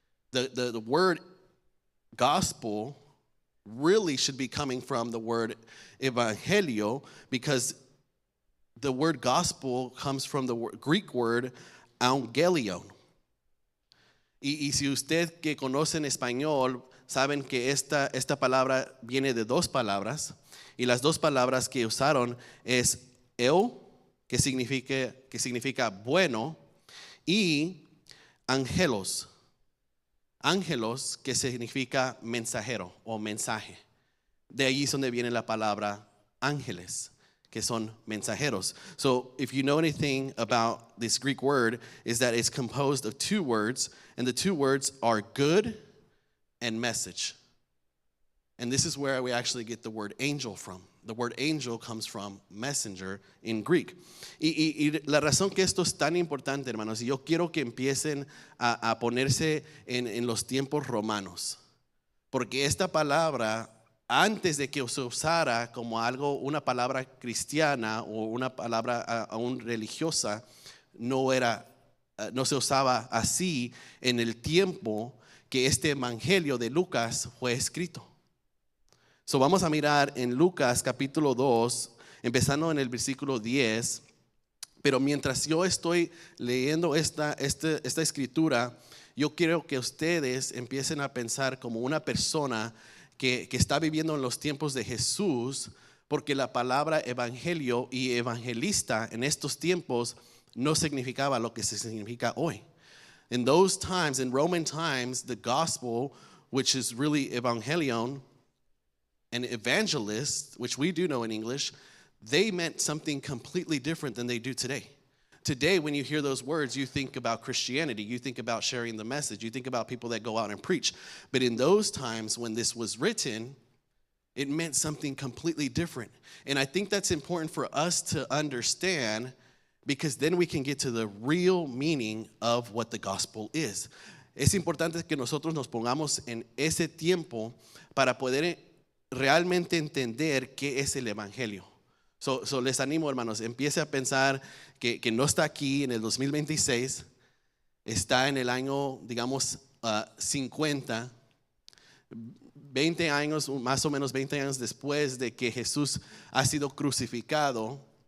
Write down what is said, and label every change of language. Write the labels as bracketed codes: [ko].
[en] The word gospel really should be coming from the word evangelio because the word gospel comes from the Greek word angelion. [es] Y si usted que conoce en español, saben que esta palabra viene de dos palabras. Y las dos palabras que usaron es eu, que significa bueno, y angelos. Angelos, que significa mensajero o mensaje. De ahí es donde viene la palabra ángeles, que son mensajeros. [en] So if you know anything about this Greek word, is that it's composed of two words, and the two words are good and message. And this is where we actually get the word angel from. The word angel comes from messenger in Greek. [es] Y la razón que esto es tan importante, hermanos, y yo quiero que empiecen a ponerse en los tiempos romanos, porque esta palabra, antes de que se usara como algo, una palabra cristiana o una palabra aún religiosa, no se usaba así en el tiempo que este evangelio de Lucas fue escrito. [en] So [es] vamos a mirar en Lucas capítulo 2, empezando en el versículo 10. Pero mientras yo estoy leyendo esta escritura, yo quiero que ustedes empiecen a pensar como una persona que está viviendo en los tiempos de Jesús, porque la palabra evangelio y evangelista en estos tiempos no significaba lo que se significa hoy. [en] In those times, in Roman times, the gospel, which is really evangelion, and evangelist, which we do know in English, they meant something completely different than they do today. Today, when you hear those words, you think about Christianity, you think about sharing the message, you think about people that go out and preach. But in those times when this was written, it meant something completely different. And I think that's important for us to understand, because then we can get to the real meaning of what the gospel is. [es] Es importante que nosotros nos pongamos en ese tiempo para poder realmente entender qué es el evangelio. [en] So [es] les animo, hermanos, empiece a pensar que no está aquí en el 2026, está en el año, digamos, 50, 20 años, más o menos 20 años después de que Jesús ha sido crucificado.